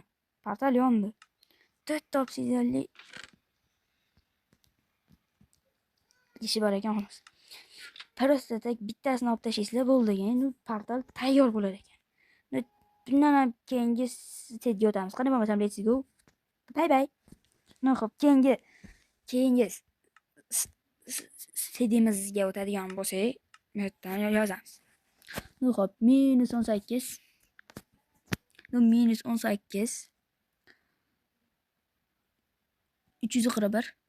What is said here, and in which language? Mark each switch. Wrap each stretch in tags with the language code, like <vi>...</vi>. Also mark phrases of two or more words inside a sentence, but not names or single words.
<uz>Portal yondi. 4 obsidianli ishi bor ekan, xolos. Просто bittasini olib tashlaysizlar bo'ldi. Endi portal tayyor bo'lar ekan. Bundan ham keyingi setga o'tamiz. Qani bo'lmasam,</uz> <en>let's go. Bye bye.</en> <uz>Xo'p, keyingi setimizga o'tadigan bo'lsak, bu yerdan yozamiz. Xo'p, -18 -18 341</uz>